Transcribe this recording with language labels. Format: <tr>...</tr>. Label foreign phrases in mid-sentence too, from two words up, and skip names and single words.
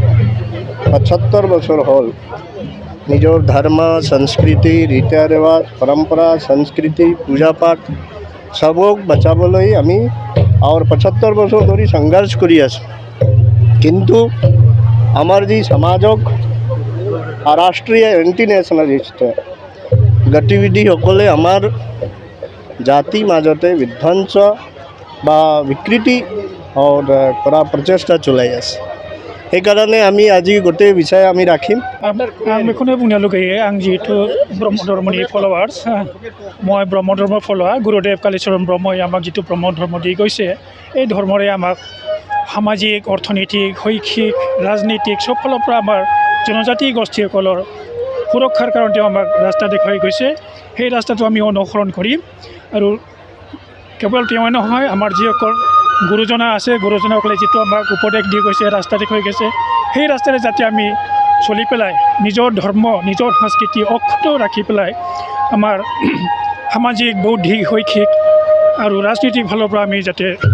<as>৭৫ বছৰ হ'ল নিজৰ ধৰ্ম সংস্কৃতি ৰীতি ৰিৱাজ পৰম্পৰা সংস্কৃতি পূজা পাঠ সবক বচাবলৈ আমি আৰু ৭৫ বছৰ ধৰি সংঘৰ্ষ কৰি আছোঁ কিন্তু আমাৰ যি সমাজক ৰাষ্ট্ৰীয়</as> <en>anti nationalist</en> <as>গতিবিধিসকলে আমাৰ জাতিৰ মাজতে বিধ্বংস বা বিকৃতি কৰা প্ৰচেষ্টা চলাই আছে সেইকাৰণে আমি আজি গোটেই বিষয় আমি ৰাখিম</as> <brx>आं बेखौनो बुंनो लुगैयो आं जिहेतु ब्रह्म धर्मनि फलोवार्स</brx> <as>মই ব্ৰহ্ম ধৰ্মৰ ফলোৱাৰ গুৰুদেৱ কালীচৰণ ব্ৰহ্মই আমাক যিটো ব্ৰহ্ম ধৰ্ম দি গৈছে এই ধৰ্মৰে আমাক সামাজিক অৰ্থনৈতিক শৈক্ষিক ৰাজনীতিক সব ফালৰ পৰা আমাৰ জনজাতি গোষ্ঠীসকলৰ সুৰক্ষাৰ কাৰণে তেওঁ আমাক ৰাস্তা দেখুৱাই গৈছে সেই ৰাস্তাটো আমি অনুসৰণ কৰিম আৰু কেৱল তেওঁই নহয় আমাৰ যিসকল গুৰুজনা আছে গুৰুজনাসকলে যিটো আমাক উপদেশ দি গৈছে ৰাস্তা দেখুৱাই গৈছে সেই ৰাস্তাৰে যাতে আমি চলি পেলাই নিজৰ ধৰ্ম নিজৰ সংস্কৃতি অক্ষুণ্ণ ৰাখি পেলাই আমাৰ সামাজিক বৌদ্ধিক শৈক্ষিক আৰু ৰাজনৈতিক ফালৰ পৰা আমি যাতে</as>